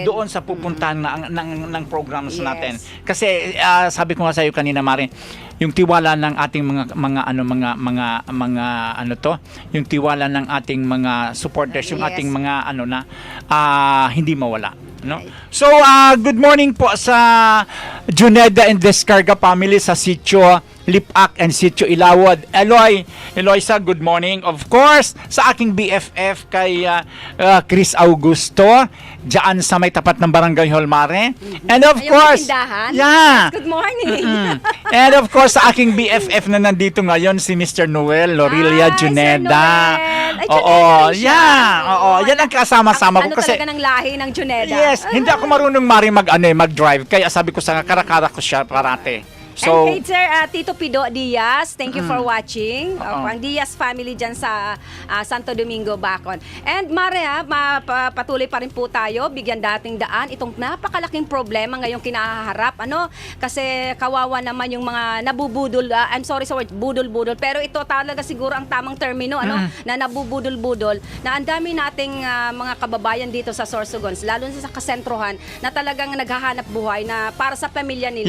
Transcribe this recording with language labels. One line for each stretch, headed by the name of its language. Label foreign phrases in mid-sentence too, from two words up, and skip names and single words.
Filipino: Doon sa pupuntahan ng programs
English: Yes.
Filipino: natin. Kasi sabi ko nga sa iyo kanina, Mare, yung tiwala ng ating yung tiwala ng ating mga supporters, yung
English: Yes.
Filipino: ating mga hindi mawala. No? So,
English: good morning
Filipino: po sa Juneda and Descarga family sa Sitio Lipak and Sitio Ilawod. Eloisa,
English: good morning. Of course,
Filipino: sa aking BFF kay Chris Augusto, diyan sa may tapat ng Barangay Holmare.
English: And of
Filipino: Ayun,
English: course,
Filipino: may tindahan?
English: yeah. Good morning. And of course,
Filipino: sa aking BFF na nandito ngayon, si Mr. Noel Lorilia Sir Juneda. Noel. Ay, Oo, Juneda rin siya.
English: yeah.
Filipino: Oo, yan ang kasama-sama ko Ano kasi talaga ng lahi ng Juneda? yes, hindi ako marunong mag-drive. Kaya sabi ko sa karakara ko siya parate. So,
English: and hey, sir, Tito Pido Diaz, thank you for watching.
Filipino: Oo. Ang Diaz family dyan sa Santo Domingo, Bacon. And Mare, patuloy pa rin po tayo, bigyan dating daan itong napakalaking problema ngayong kinaharap. Kasi kawawa naman yung mga nabubudol,
English: I'm sorry
Filipino: sa word, budol-budol. Pero ito talaga siguro ang tamang termino, na nabubudol-budol, na ang dami nating mga kababayan dito sa Sorsogon, lalo na sa kasentrohan, na talagang naghahanap buhay na para sa pamilya nila,